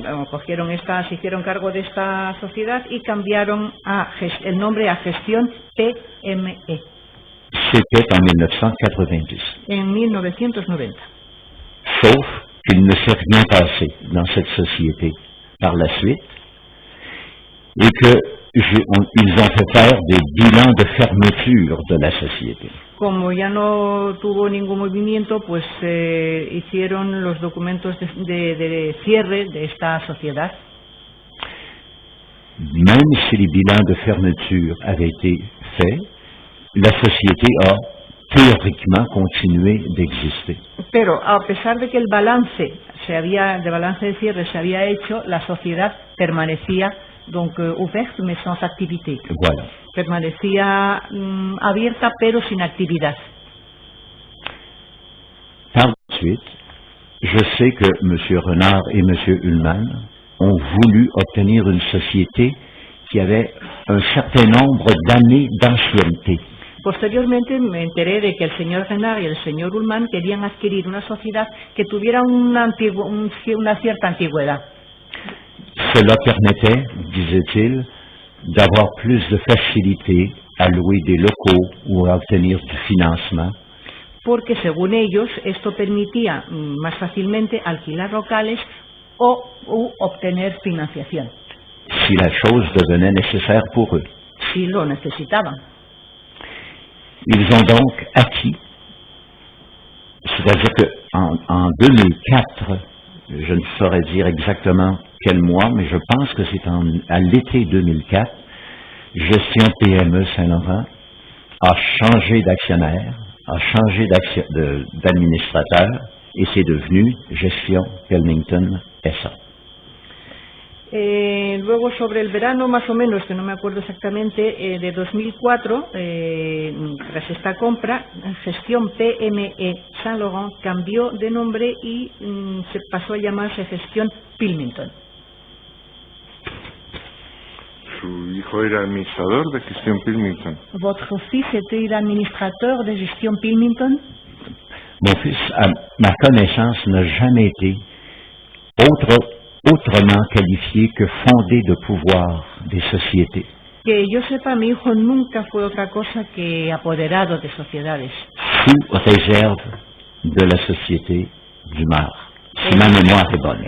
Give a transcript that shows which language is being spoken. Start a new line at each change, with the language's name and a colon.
Spanish: Cogieron se hicieron cargo de esta sociedad y cambiaron el nombre a Gestión PME.
French: C'était en 1990.
Spanish: En 1990.
French: Sauf qu'il ne s'est rien passé dans cette société par la suite et que ils ont fait faire des bilans de fermeture de la société.
Spanish: Como ya no tuvo ningún movimiento, pues hicieron los documentos de cierre de esta sociedad.
French: Même si les bilans de fermeture avaient été faits, la société a théoriquement continué d'exister.
Spanish: Pero a pesar de que el balance de cierre se había hecho, la sociedad permanecía
French: donc ouverte mais sans activité. Voilà.
Spanish: Permanecía abierta pero sin actividad.
French: Par la suite, je sais que M. Renard et M. Ullmann ont voulu obtenir une société qui avait un certain nombre d'années d'ancienneté.
Spanish: Posteriormente me enteré de que el señor Renard y el señor Ullmann querían adquirir una sociedad que tuviera una cierta antigüedad.
French: Cela permettait, disait-il, d'avoir plus de facilité à louer des locaux ou à obtenir du financement.
Spanish: Porque según ellos esto permitía más fácilmente alquilar locales u obtener financiación.
French: Si la chose devenait nécessaire pour eux.
Spanish: Si lo necesitaban.
French: Ils ont donc acquis, c'est-à-dire qu'en 2004, je ne saurais dire exactement quel mois, mais je pense que c'est à l'été 2004, Gestion PME Saint-Laurent a changé d'actionnaire, a changé d'administrateur, et c'est devenu Gestion Pelmington SA.
Spanish: Luego sobre el verano más o menos, que no me acuerdo exactamente, de 2004, tras esta compra, Gestión PME Saint Laurent cambió de nombre y se pasó a llamarse Gestión Pilmington. Su hijo era administrador de Gestión Pilmington.
French: Votre fils était l'administrateur de Gestion Pilmington? Mon fils, à ma connaissance, n'a jamais été autrement qualifié que fondé de pouvoir des sociétés.
Spanish: Que yo sepa, mi hijo nunca fue otra cosa que apoderado de sociedades.
French: Sous réserve de la société du Mar, si ma mémoire est bonne.